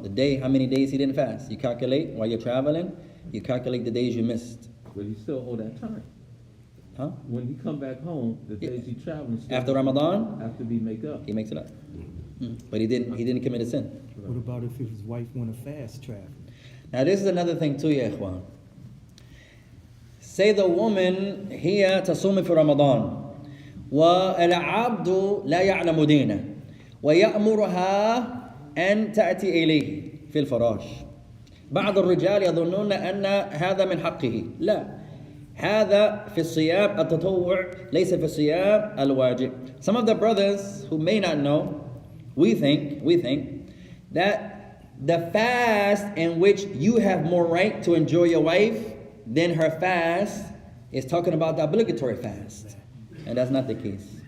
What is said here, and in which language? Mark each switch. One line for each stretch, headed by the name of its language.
English: The day, how many days he didn't fast. You calculate while you're traveling. You calculate the days you missed. But he still owe that time. Huh? When he come back home, the days he traveling still After Ramadan, have to be make up. he makes it up. But he didn't commit a sin. What about if his wife want to fast travel? Now this is another thing too, ya ikhwan. Say the woman
Arabic: هي تصوم في رمضان والعبد لا يعلم دينه ويأمرها أن تأتي إليه في الفراش. بعض الرجال يظنون أن هذا من حقه. لا، هذا في الصيام التطوع ليس في الصيام الواجب.
English: Some of the brothers who may not know, we think that the fast in which you have more right to enjoy your wife than her fast is talking about the obligatory fast. And that's not the case.